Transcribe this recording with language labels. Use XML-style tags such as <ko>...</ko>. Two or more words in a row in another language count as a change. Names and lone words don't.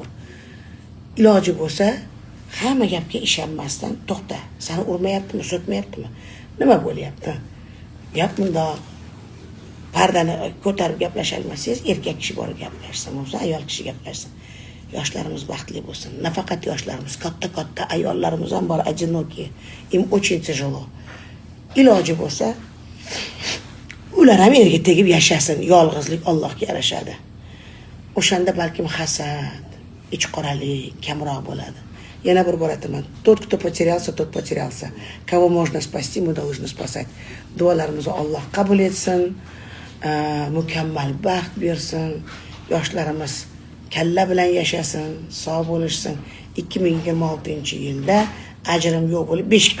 <uz>Iloji bo'lsa, hamma gapga ishonmasdan, to'xta. Seni urmayaptimi, so'tmayaptimi? Nima bo'lyapti? Gap bundoq. Pardani ko'tarib gaplasholmasangiz, erkak kishi borib gaplashsin, bo'lsa ayol kishi gaplashsin. Yoshlarimiz baxtli bo'lsin. Nafaqat yoshlarimiz, katta ayollarimiz ham bor,</uz> <ru>одинокие. Им очень тяжело.</ru> <uz>Iloji bo'lsa, ular ham erga tegib yashasin. Yolg'izlik Allohga yarashadi. O'shanda balkim hasad, ich qoralik kamroq bo'ladi. Yana bir bor aytaman,</uz> <ru>tот, кто потерялся, тот потерялся. Кого можно спасти, мы должны спасать.</ru> <uz>Duolarimizni Alloh qabul etsin, mukammal baxt bersin, yoshlarimiz kalla bilan yashasin, sog' bo'lishsin. 2026-yilda ajrim yo'q bo'lib, beshik</uz>